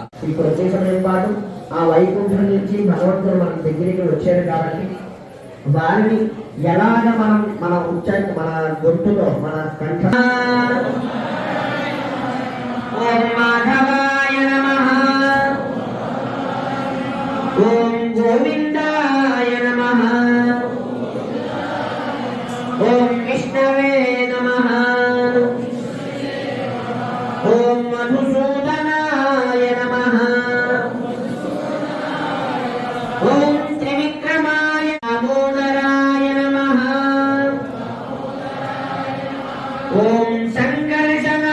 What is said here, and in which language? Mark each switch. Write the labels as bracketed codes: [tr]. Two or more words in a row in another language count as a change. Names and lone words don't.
[te] ఈ కొద్ది సమయం పాటు ఆ వైకుంఠం నుంచి భగవంతుడు మన దగ్గరికి వచ్చారు కాబట్టి వారిని ఎలాగ మన ఉచ్చారణ మన గొంతులో మన కంఠ [sa] ఓం మాధవాయ నమః ఓం గోవిందాయ నమః ओम विष्णवे नमः ओम मधुसूदनाय नमः ओम त्रिविक्रमाय दामोदराय नमः ओम संकर्ष